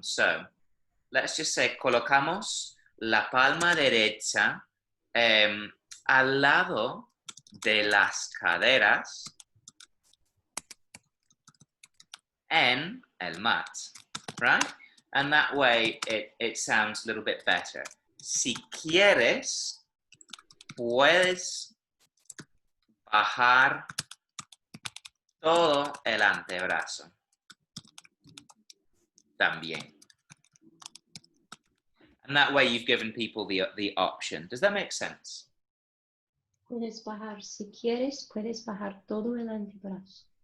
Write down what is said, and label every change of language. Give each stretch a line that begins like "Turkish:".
English: So let's just say
Spanish: colocamos la palma derecha al lado de las caderas en el mat,
English: right? And that way it sounds a little bit better.
Spanish: Si quieres, puedes bajar todo el antebrazo. También.
English: And that way you've given people the option. Does that make sense?
Spanish: Puedes bajar, si quieres, puedes bajar todo el antebrazo.